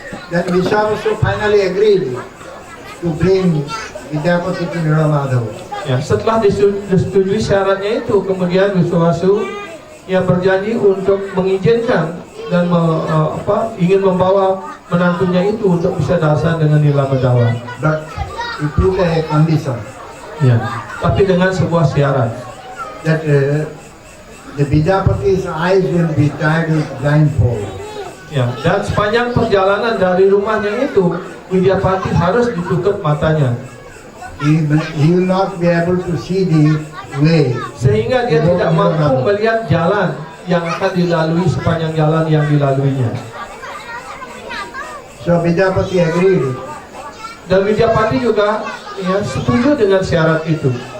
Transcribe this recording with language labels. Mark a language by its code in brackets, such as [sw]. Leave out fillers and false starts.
[en] Then Viswavasu finally agreed to bring Vidyapati to Nilamadhava. [id] Ya, setelah disetujui syaratnya itu, kemudian Wiswawasu berjanji untuk mengizinkan dan ingin membawa menantunya itu untuk bisa darsan dengan Nilamadawa. [en] But he put a condition [id] Ya, tapi dengan sebuah syarat. [en] that the Vidyapati's eyes will be tied with blindfold. [id] Ya, dan sepanjang perjalanan dari rumahnya itu, Widyapati harus ditutup matanya, [en] He will not be able to see the way. [id] sehingga dia tidak mampu melihat jalan yang akan dilalui sepanjang jalan yang dilaluinya. [en] So Vidyapati agreed. [id] Dan Widyapati juga setuju dengan syarat itu.